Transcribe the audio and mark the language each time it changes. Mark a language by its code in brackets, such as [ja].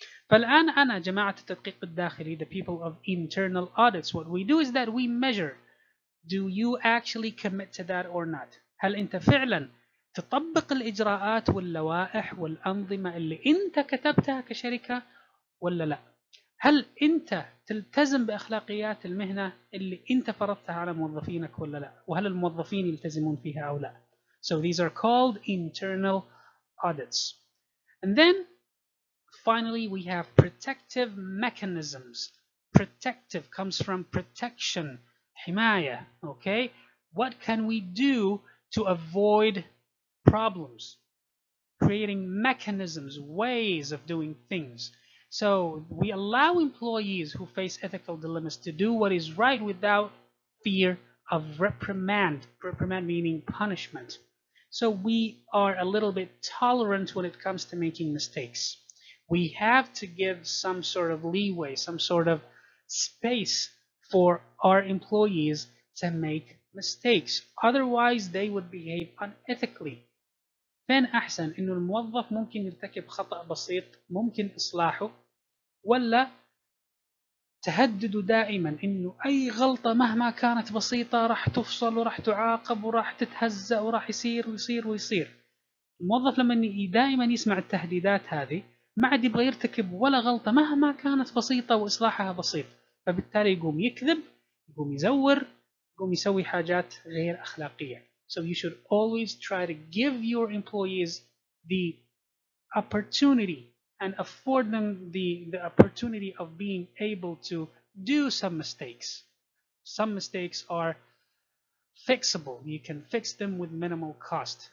[ar] فالآن أنا جماعة التدقيق الداخلي, [en] the people of internal audits, what we do is that we measure, do you actually commit to that or not? [ar] هل أنت فعلا تطبق الإجراءات واللوائح والأنظمة اللي أنت كتبتها كشركة ولا لا؟ هل أنت تلتزم بأخلاقيات المهنة اللي أنت فرضتها على موظفينك ولا لا؟ وهل الموظفين يلتزمون فيها أو لا؟ [en] So these are called internal audits. And then finally we have protective mechanisms. Protective comes from protection, حماية, okay? What can we do to avoid problems? Creating mechanisms, ways of doing things. So we allow employees who face ethical dilemmas to do what is right without fear of reprimand. Reprimand meaning punishment. So we are a little bit tolerant when it comes to making mistakes. We have to give some sort of leeway, some sort of space for our employees to make mistakes. Otherwise, they would behave unethically. [ar] فين أحسن إنه الموظف ممكن يرتكب خطأ بسيط ممكن إصلاحه، ولا تهدده دائما إنه أي غلطة مهما كانت بسيطة راح تفصل وراح تعاقب وراح تتهزأ وراح يصير ويصير ويصير. الموظف لما دائما يسمع التهديدات هذه ما عاد يبغى يرتكب ولا غلطة مهما كانت بسيطة وإصلاحها بسيط، فبالتالي يقوم يكذب، يقوم يزور، يقوم يسوي حاجات غير أخلاقية. [en] So you should always try to give your employees the opportunity and afford them the opportunity of being able to do some mistakes. Some mistakes are fixable. You can fix them with minimal cost.